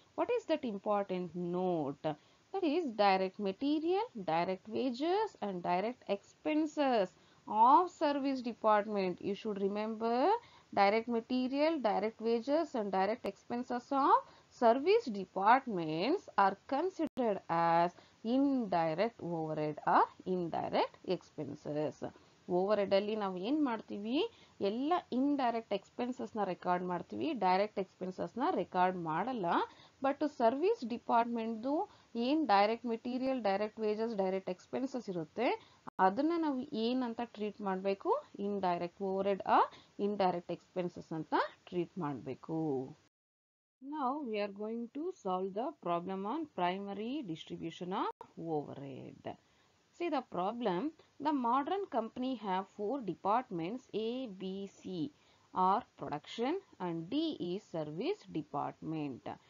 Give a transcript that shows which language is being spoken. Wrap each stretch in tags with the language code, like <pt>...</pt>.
<en>What is that important note? That is direct material, direct wages and direct expenses of service department. You should remember direct material, direct wages and direct expenses of service departments are considered as indirect overhead or indirect expenses.</en> <kn>Overhead ಅಲ್ಲಿ ನಾವು ಏನು ಮಾಡ್ತೀವಿ, ಎಲ್ಲ indirect ಎಕ್ಸ್ಪೆನ್ಸಸ್ನ record ಮಾಡ್ತೀವಿ, direct ಎಕ್ಸ್ಪೆನ್ಸಸ್ನ record ಮಾಡಲ್ಲ. But service ಡಿಪಾರ್ಟ್ಮೆಂಟ್ದು ಏನು direct material, direct wages, direct expenses ಇರುತ್ತೆ ಅದನ್ನು ನಾವು ಏನಂತ ಟ್ರೀಟ್ ಮಾಡಬೇಕು? ಇಂಡೈರೆಕ್ಟ್ ಓವರ್ಹೆಡ್ ಆ ಇಂಡೈರೆಕ್ಟ್ ಎಕ್ಸ್ಪೆನ್ಸಸ್ ಅಂತ ಟ್ರೀಟ್ ಮಾಡಬೇಕು.</kn> <en>Now we are going to solve the problem on primary distribution of overhead. See the problem. The modern company have four departments A, B, C are production and D is service department.</en>